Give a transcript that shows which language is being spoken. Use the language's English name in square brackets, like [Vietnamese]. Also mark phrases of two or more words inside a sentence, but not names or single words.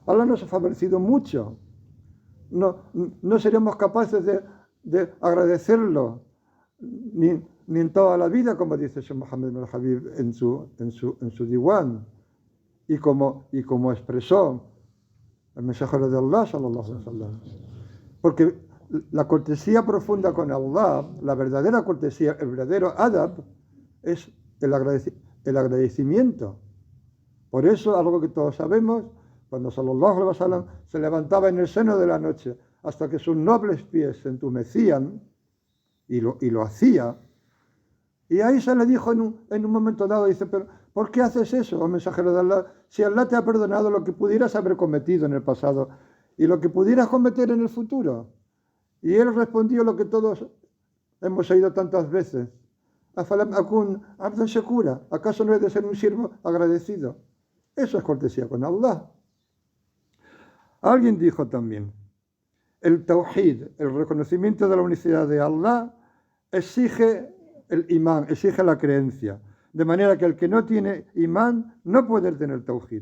[Spanish] Allah nos ha favorecido mucho. No seríamos capaces de agradecerlo ni en toda la vida, como dice Sheikh Mohammed bin Habib en su diwan, y como expresó el mensajero de Allah, [Arabic] صلى الله عليه وسلم. [Spanish] Porque la cortesía profunda con Allah, la verdadera cortesía, el verdadero adab, es el agradecimiento. Por eso, algo que todos sabemos, cuando [Arabic] صلى الله عليه وسلم [Spanish] se levantaba en el seno de la noche hasta que sus nobles pies se entumecían, y lo hacía, y ahí se le dijo en un momento dado, dice, pero ¿por qué haces eso, oh mensajero de Allah? Si Allah te ha perdonado lo que pudieras haber cometido en el pasado y lo que pudieras cometer en el futuro. Y él respondió lo que todos hemos oído tantas veces. [Arabic] أفلا أكون عبدا شكورا. [Spanish] ¿Acaso no he de ser un siervo agradecido? Eso es cortesía con Allah. Alguien dijo también, el tawhid, el reconocimiento de la unicidad de Allah, exige el imán, exige la creencia. De manera que el que no tiene imán no puede tener tawhid.